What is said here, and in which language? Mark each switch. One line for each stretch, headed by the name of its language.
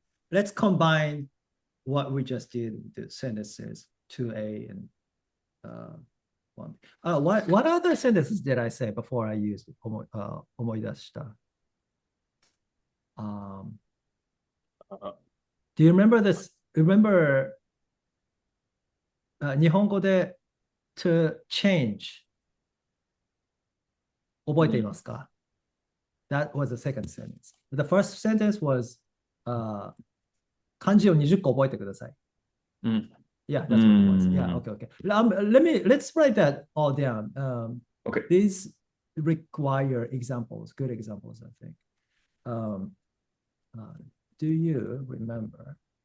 English: Let's combine what we just did, the sentences 2A and one. What other sentences did I say before I used
Japanese: 思い出した?
English: Do you remember this? Remember
Japanese: 日本語で
English: to change
Japanese: 覚えていますか?
English: That was the second sentence. The first sentence was
Japanese: 漢字を20個覚えてください. うん。
English: Yeah, that's what it was. Yeah, okay. Let's write that all down. Okay. These require examples, good examples, I think. Do you remember?